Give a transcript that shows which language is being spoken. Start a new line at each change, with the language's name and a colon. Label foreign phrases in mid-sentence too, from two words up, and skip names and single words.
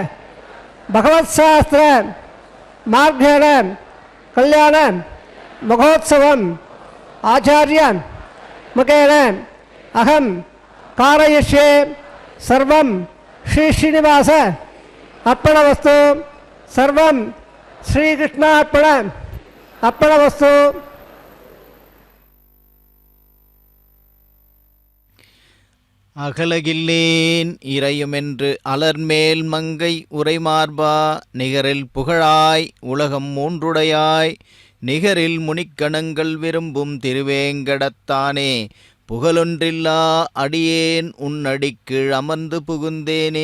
Sanskrit: भगवत्शास्त्र मार्गेण कल्याण महोत्सवम् आचार्य मुखेन अहं कारयिष्ये सर्वं श्री श्रीनिवास अर्पणवस्तु सर्वं श्रीकृष्णार्पण अर्पणवस्तु.
Tamil: அகலகில்லேன் இறையுமென்று அலர்மேல் மங்கை உரைமார்பா நிகரில் புகழாய் உலகம் மூன்றுடையாய் நிகரில் முனிக்கணங்கள் விரும்பும் திருவேங்கடத்தானே புகழொன்றில்லா அடியேன் உன்னடிக்கீழ் அமர்ந்து புகுந்தேனே.